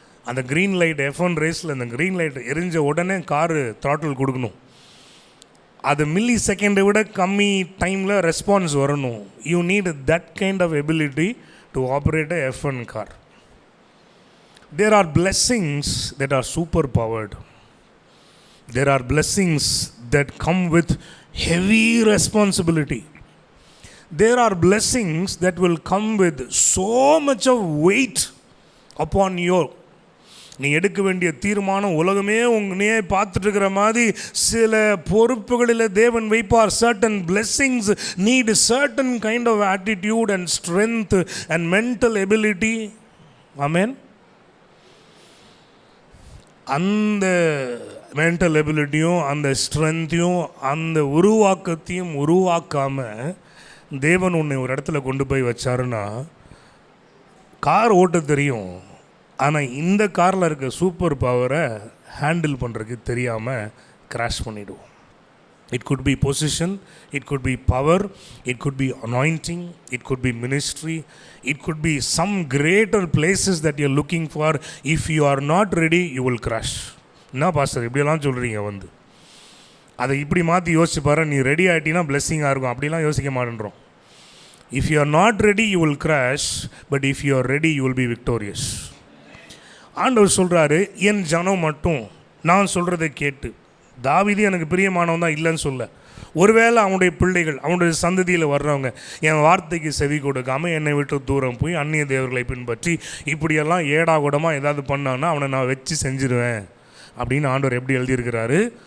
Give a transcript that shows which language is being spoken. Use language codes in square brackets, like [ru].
[ta] அந்த green light F1 ரேஸில் அந்த க்ரீன் லைட் எரிஞ்ச உடனே காரு த்ராட்டில் கொடுக்கணும். அது மில்லி செகண்டை விட கம்மி டைமில் ரெஸ்பான்ஸ் வரணும். [en] You need that kind of ability to operate a F1 car. There are blessings that are super powered. There are blessings that come with heavy responsibility. There are blessings that will come with so much of weight upon you. [ta] நீ எடுக்க வேண்டிய தீர்மானம் உலகமே உங்களையே பார்த்துட்டு இருக்கிற மாதிரி சில பொறுப்புகளில் தேவன் வைப்பார். [en] certain blessings need certain kind of attitude and strength and mental ability. Amen. [ta] அந்த மென்டல் எபிலிட்டியும் அந்த ஸ்ட்ரென்த்தையும் அந்த உருவாக்கத்தையும் உருவாக்காமல் தேவன் உன்னை ஒரு இடத்துல கொண்டு போய் வச்சாருன்னா, கார் ஓட்ட தெரியும், ஆனால் இந்த காரில் இருக்க சூப்பர் பவரை ஹேண்டில் பண்ணுறதுக்கு தெரியாமல் கிராஷ் பண்ணிவிடுவோம். [en] It could be position, it could be power, it could be anointing, it could be ministry, it could be some greater places that you're looking for. If you are not ready, you will crash. [ta] என்ன pastor இப்படியெல்லாம் சொல்கிறீங்க? அதை இப்படி மாற்றி யோசிச்சு பாரு. நீ ready ஆகிட்டீங்கன்னா பிளெஸ்ஸிங்காக இருக்கும். அப்படிலாம் யோசிக்க மாட்டேன்றோம். [en] If you are not ready, you will crash, but if you are ready, you will be victorious. [ta] ஆண்டவர் சொல்கிறாரு, என் ஜனம் மட்டும் நான் சொல்கிறதை கேட்டு. தாவீது எனக்கு பிரியமானவன் தான், இல்லைன்னு சொல்ல. ஒருவேளை அவனுடைய பிள்ளைகள் அவனுடைய சந்ததியில் வர்றவங்க என் வார்த்தைக்கு செவி கொடுக்காமல் என்னை விட்டு தூரம் போய் அந்நிய தேவர்களை பின்பற்றி இப்படியெல்லாம் ஏடாகூடமாக ஏதாவது பண்ணான்னா அவனை நான் வச்சு செஞ்சிருவேன் அப்படின்னு ஆண்டவர் எப்படி எழுதியிருக்கிறாரு?